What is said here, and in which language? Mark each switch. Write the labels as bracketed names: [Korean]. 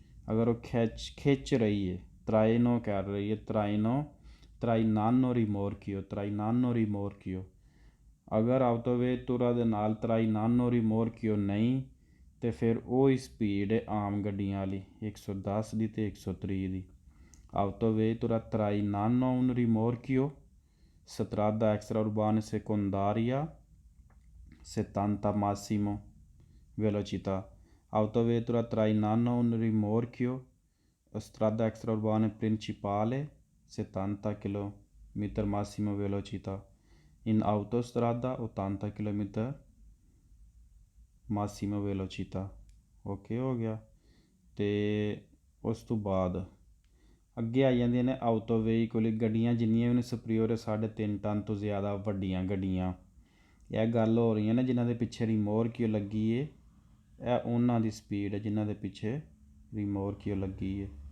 [Punjabi] ਅਗਰ ਉਹ ਖਿੱਚ ਰਹੀ ਹੈ, ਤਰਾਈਨੋ ਕਰ ਰਹੀ ਹੈ, [Italian] ਤਰਾਈਨਾਨੋ ਰਿਮੋਰਕਿਓ। [Punjabi] ਅਗਰ autovettura ਦੇ ਨਾਲ [Italian] ਤਰਾਈਨਾਨੋ ਰਿਮੋਰਕਿਓ [Punjabi] ਨਹੀਂ ਅਤੇ ਫਿਰ ਉਹ ਹੀ ਸਪੀਡ ਹੈ ਆਮ ਗੱਡੀਆਂ ਵਾਲੀ 110 ਦੀ ਅਤੇ 130 ਦੀ। [Italian] autovettura trainano un rimorchio, strada extraurbana secondaria 70 massimo velocità. Autovettura trainano un rimorchio, strada extraurbana principale 70 km massimo velocità. In autostrada 80 km massimo velocità। [Punjabi] Okay ਹੋ ਗਿਆ। ਅਤੇ ਉਸ ਤੋਂ ਬਾਅਦ ਅੱਗੇ ਆ ਜਾਂਦੀਆਂ ਨੇ ਆਊਟੋ ਵਹੀਕਲ ਗੱਡੀਆਂ, ਜਿੰਨੀਆਂ ਵੀ ਨੇ ਸੁਪਰੀਓਰ 3.5 ਟਨ ਤੋਂ ਜ਼ਿਆਦਾ ਵੱਡੀਆਂ ਗੱਡੀਆਂ। ਇਹ ਗੱਲ ਹੋ ਰਹੀਆਂ ਨੇ ਜਿਨ੍ਹਾਂ ਦੇ ਪਿੱਛੇ ਰਿਮੋਰਕਿਓ ਲੱਗੀ ਹੈ, ਇਹ ਉਹਨਾਂ ਦੀ ਸਪੀਡ ਹੈ ਜਿਨ੍ਹਾਂ ਦੇ ਪਿੱਛੇ ਰਿਮੋਰਕਿਓ ਲੱਗੀ ਹੈ।